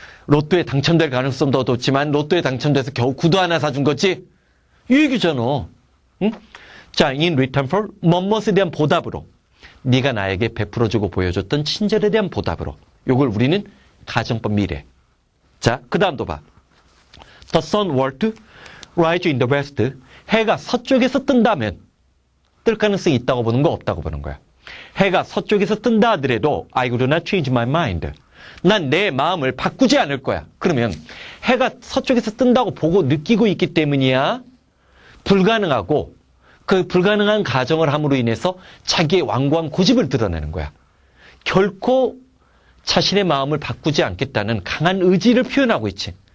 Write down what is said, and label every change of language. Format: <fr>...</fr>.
<ko>로또에 당첨될 가능성도 높지만 로또에 당첨돼서 겨우 구두 하나 사준 거지? 이 얘기잖아. 응? 자, in return for 뭐뭇에 대한 보답으로. 네가 나에게 베풀어주고 보여줬던 친절에 대한 보답으로. 요걸 우리는 가정법 미래. 자, 그 다음도 봐.</ko> <en>The sun were to rise in the west.</en> <ko>해가 서쪽에서 뜬다면 뜰 가능성이 있다고 보는 거 없다고 보는 거야. 해가 서쪽에서 뜬다 하더라도</ko> <en>I would not change my mind.</en> <ko>난 내 마음을 바꾸지 않을 거야. 그러면 해가 서쪽에서 뜬다고 보고 느끼고 있기 때문이야. 불가능하고 그 불가능한 가정을 함으로 인해서 자기의 완고한 고집을 드러내는 거야. 결코 자신의 마음을 바꾸지 않겠다는 강한 의지를 표현하고 있지.</ko>